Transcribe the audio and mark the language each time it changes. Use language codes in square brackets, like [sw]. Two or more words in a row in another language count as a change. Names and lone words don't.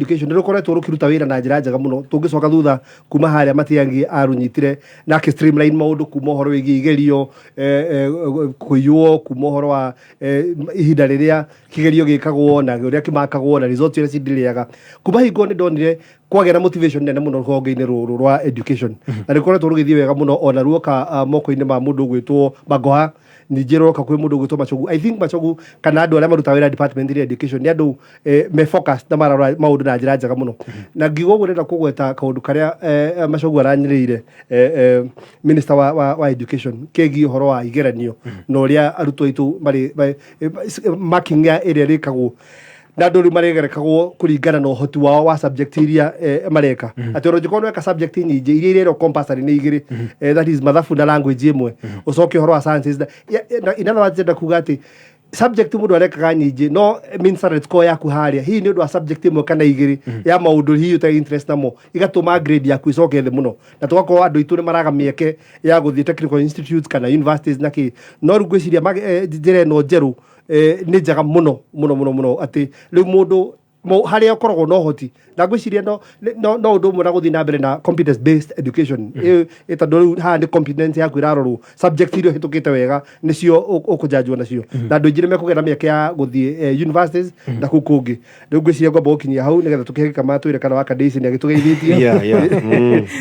[ki] education rukoretwo rukiruta wira na njira njega muno tungicoka thutha kuma haria matiangi arunyitire na ki streamline maundu kuma horo wigi igerio kuyuo kuma horo wa ihinda riria kigerio gikagwo na uria kimakagwo na result iria cindiriaga kuma hingo ni ndonire kwagera motivation nene muno rũhonge-inĩ rũrũ rwa education na nĩ koretwo rũgĩthiĩ wega mũno ona ruoka moko-inĩ ma mũndũ ũgwĩtwo Magoha ningĩ roka kwĩ mũndũ ũgwĩtwo Machogu. [en] I think [ki] Machogu kana andũ arĩa marutaga wĩra department ya education nĩ andũ me focus na mararora maũndũ na njĩra njega mũno na ngiuga ũguo ndĩrenda kũgweta kaũndũ karĩa Machogu aranyĩrĩire minister wa education kegiĩ ũhoro wa igeranio na ũrĩa arutwo aitũ marĩ marking ĩrĩa ĩrĩkagwo na ndũrĩ maregerekagwo kũringana na ũhoti wao wa subject iria mareka atĩ ũrũnjĩkorwo nĩweka subject nyingĩ iria irerwo compulsory nĩ igĩrĩ [en] that is [ki] mathabu na language ĩmwe ũcoke ũhoro wa sciences inatha wajenda kuga atĩ subject mũndũ arekaga nyingĩ no means score yaku harĩa hihi nĩ ũndũ wa subject ĩmwe kana igĩrĩ ya maũndũ hihi ũtarĩ interest namo igatũma grade yaku icoke thĩ mũno na tũgakorwo andũ aitũ nĩ maraga mĩeke ya gũthiĩ [en] technical institutes [ki] kana universities na kĩ no rĩu ngwĩciria njĩra ĩno njerũ nĩ njega mũno atĩ rĩu mũndũ harĩa ũkoragwo na ũhoti na ngwĩciria no ũndũ ũmwe na gũthiĩ na mbere na [en] competence based education [ki] tondũ rĩu haha nĩ competence yaku ĩrarorwo subject iria ũhĩtũkĩte wega nĩcio ũkũjanjwo nacio na andũ aingĩ nĩ mekũgĩa na mĩeke ya gũthiĩ universities na kũu kũngĩ rĩu ngwĩciria ngwamba gũkinyia hau nĩgetha tũkĩhe kama twĩre kana Wakadesi nĩ agĩtũgeithĩtie.